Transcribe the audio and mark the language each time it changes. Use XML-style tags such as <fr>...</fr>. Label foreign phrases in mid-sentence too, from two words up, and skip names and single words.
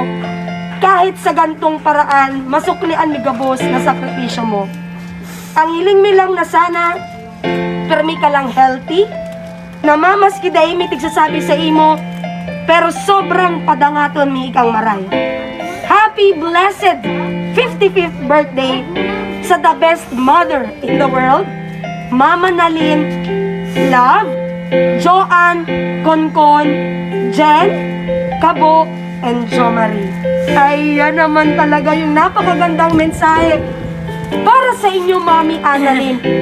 <bik>Kahit sa gantong paraan, masuklian mi gabos na sakripisyo mo. Ang hiling mi lang na sana, permi ka lang healthy, na mamaski dai mi tigsasabi sa imo, pero sobrang padangaton mi ikang maray.</bik> <en>Happy happy, blessed 55th birthday sa the best mother in the world, Mama Nalin, Love, Joanne, Konkon, Jen, Kabo, and Jo Marie.</en> <tl>Ay, yan naman talaga yung napakagandang mensahe para sa inyo, Mami Annalyn.</tl>